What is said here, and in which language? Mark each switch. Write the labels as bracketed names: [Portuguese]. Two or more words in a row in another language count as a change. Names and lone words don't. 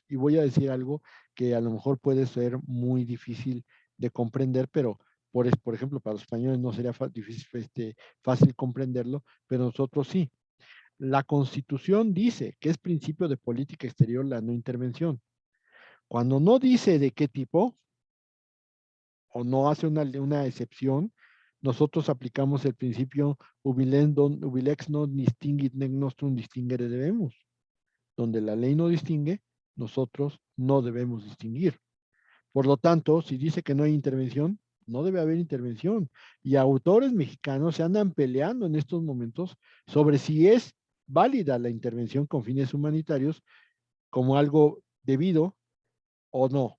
[Spanish] Y voy a decir algo que a lo mejor puede ser muy difícil de comprender, pero por ejemplo, para los españoles no sería difícil, fácil comprenderlo, pero nosotros sí. La Constitución dice que es principio de política exterior la no intervención. Cuando no dice de qué tipo o no hace una excepción, nosotros aplicamos el principio [Latin] ubilex non distinguit nec nostrum distinguere debemos, [Spanish] donde la ley no distingue, nosotros no debemos distinguir. Por lo tanto, si dice que no hay intervención, no debe haber intervención. Y autores mexicanos se andan peleando en estos momentos sobre si es válida la intervención con fines humanitarios como algo debido o no.